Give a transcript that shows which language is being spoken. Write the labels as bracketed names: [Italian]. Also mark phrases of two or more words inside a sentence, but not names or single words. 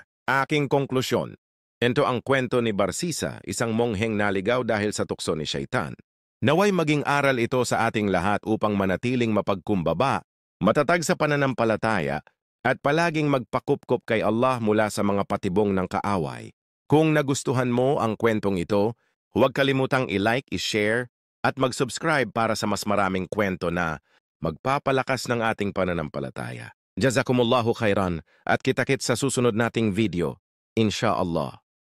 [Filipino] Aking konklusyon, ito ang kwento ni Barsisa, isang mongheng naligaw dahil sa tukso ni Syaitan. Naway maging aral ito sa ating lahat upang manatiling mapagkumbaba, matatag sa pananampalataya, at palaging magpakupkop kay Allah mula sa mga patibong ng kaaway. Kung nagustuhan mo ang kwentong ito, huwag kalimutang i-like, i-share, at mag-subscribe para sa mas maraming kwento na magpapalakas ng ating pananampalataya. [Arabic] جزاكم الله خيرا [Filipino] at kita-kits sa susunod nating video. [Arabic] إن شاء الله.